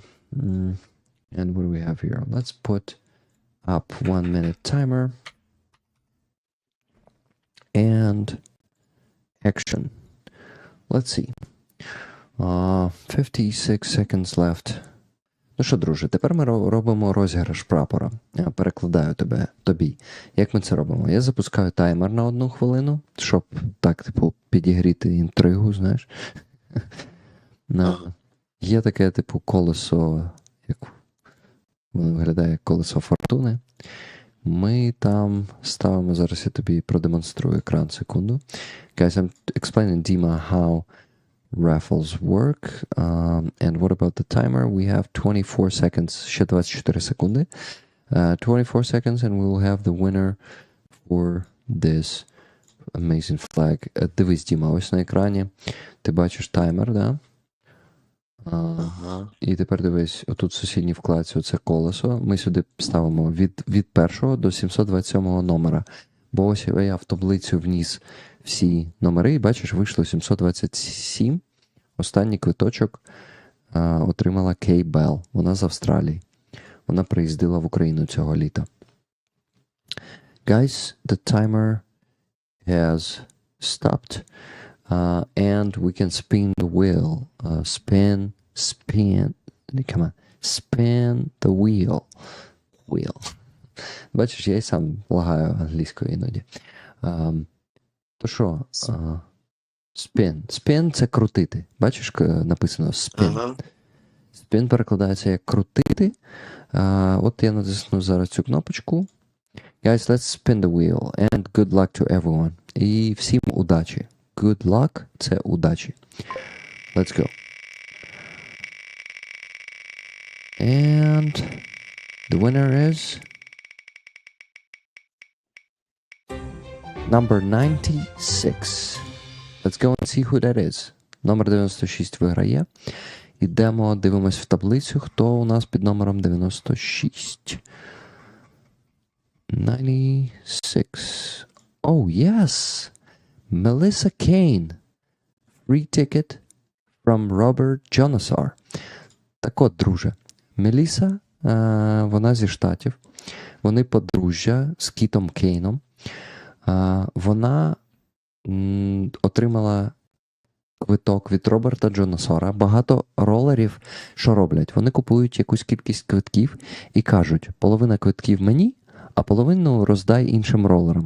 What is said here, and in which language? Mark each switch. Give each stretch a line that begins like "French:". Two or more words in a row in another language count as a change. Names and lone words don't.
English: And what do we have here? Let's put up 1 minute timer. And action. Let's see. 56 seconds left
Ukrainian: Ну що, друже, тепер ми робимо розіграш прапора. Я перекладаю тобі. Як ми це робимо? Я запускаю таймер на 1 хвилину, щоб так, типу, підігріти інтригу, знаєш. Є таке, типу, колесо, як воно виглядає як колесо фортуни. Ми там ставимо, зараз я тобі продемонструю екран, секунду.
English: Guys, I'm explaining Dima how raffles work. And what about the timer? We have 24 seconds,
Ukrainian: ще 24 секунди.
English: 24 seconds and we will have the winner for this amazing flag.
Ukrainian: Дивись, Діма, ось на екрані ти бачиш таймер, да? І тепер дивись, отут в сусідній вкладці оце колесо. Ми сюди ставимо від 1 до 727 номера. Бо ось я в таблицю вніс всі номери, і бачиш, вийшло 727. Останній квиточок отримала Кей Белл. Вона з Австралії. Вона приїздила в Україну цього літа.
English: Guys, the timer has stopped. And we can spin the wheel. Spin. Come on. Spin the wheel.
Ukrainian: Бачиш, я й сам лагаю англійською іноді. То що? Spin. Spin – це крутити. Бачиш, написано spin. Spin перекладається як крутити. От я натисну зараз цю кнопочку.
English: Guys, let's spin the wheel. And good luck to everyone.
Ukrainian: І всім удачі.
English: Good luck –
Ukrainian: це удачі.
English: Let's go. And the winner is number 96. Let's go and see who that is.
Ukrainian: Номер 96 виграє. Ідемо, дивимось в таблицю, хто у нас під номером 96. 96.
English: Oh, yes! Melissa Kane. Free ticket from Robert Jonasar.
Ukrainian: Так от, друже, Меліса, вона зі Штатів. Вони подружжя з Кітом Кейном. Вона отримала квиток від Роберта Джонасора. Багато ролерів що роблять? Вони купують якусь кількість квитків і кажуть, половина квитків мені, а половину роздай іншим ролерам.